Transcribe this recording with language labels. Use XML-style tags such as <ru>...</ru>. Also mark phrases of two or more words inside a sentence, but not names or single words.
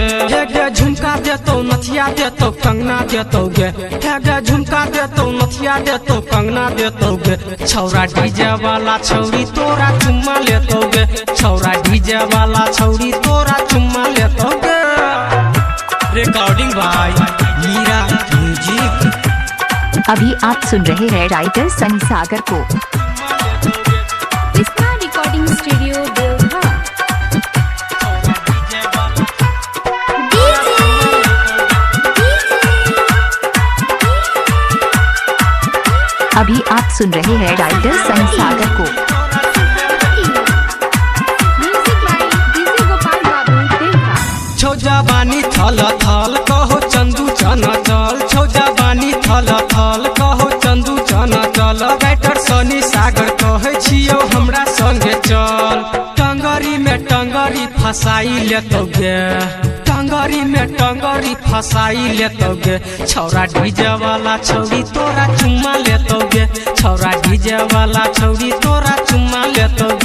<anp>झुमका दे तो नथिया दे तो कंगना दे तो गे, झुमका दे तो नथिया दे तो कंगना दे तो गे। छौरा डीजे वाला छौरी तोरा चुम्मा ले तो गे, छौरा डीजे वाला छौरी तोरा चुम्मा ले तो गे।</anp> <en>Recording by Meera Music.</en> <hi>अभी आप सुन रहे हैं राइटर सनी सागर को।</hi> <en>Recording studio Deoghar.</en> <hi>अभी आप सुन रहे हैं राइटर सनी सागर को।</hi> <anp>छौ जवानी थल थल कहो चंदू चना चल, छौ जवानी थल थल कहो चंदू चना चल। राइटर सनी सागर कहे छियो हमरा संगे चल, टंगरी में टंगरी फसाई लेतोगे, टंगरी में टंगरी फसाई लेतोगे। छौरा डीजे वाला छौरी तोरा चुम्मा लेतोगे, छौरा डीजे वाला छौरी तोरा चुम्मा लेतोगे।</anp>